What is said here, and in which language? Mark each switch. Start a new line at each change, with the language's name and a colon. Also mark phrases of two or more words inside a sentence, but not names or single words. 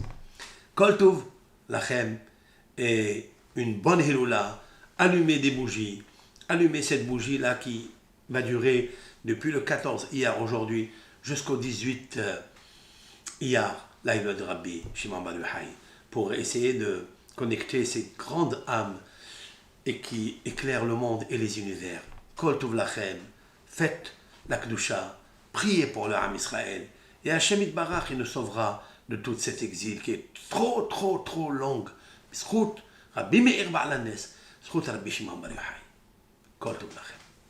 Hebrew: כל טוב לכם,
French: et une bonne Hiloula, allumez des bougies, allumez cette bougie-là qui va durer depuis le 14 Iyar aujourd'hui jusqu'au 18 Iyar, l'Aïla de Rabbi Shimon Bar Yochai, pour essayer de connecter ces grandes âmes et qui éclairent le monde et les univers.
Hebrew: כל טוב לכם,
French: faites la Kedusha, priez pour le Ham Israël, et Hashem Yitbarach, il nous sauvera de tout cet exil qui est trop, trop, trop longue. Zchut Rabbi Meir Ba'al Nes, zchut Rabbi Shimon Bar Yochai.
Hebrew: כל טוב לכם.